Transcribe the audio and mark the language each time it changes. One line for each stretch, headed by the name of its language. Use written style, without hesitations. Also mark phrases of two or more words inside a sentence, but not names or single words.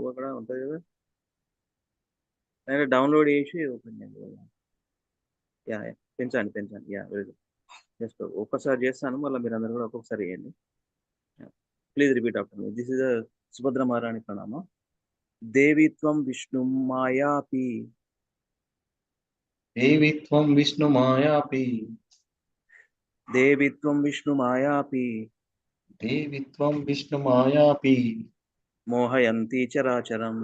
Telugu: అక్కడ ఉంటుంది కదా, డౌన్లోడ్ చేసి ఓపెన్ చేయండి. యా పెంచండి. యా
English: very good.
Telugu: జస్ట్ ఒక్కసారి చేస్తాను, మళ్ళీ మీరు అందరు కూడా ఒక్కొక్కసారి చేయండి.
English: please repeat after me. this is సుభద్ర మహారాణి ప్రణామ.
Sanskrit: देवी त्वं विष्णु मायापि देवी त्वं विष्णुमायापि देवी त्वं विष्णु मायापि देवी त्वं विष्णुमायापि मोहयन्ति चराचरम्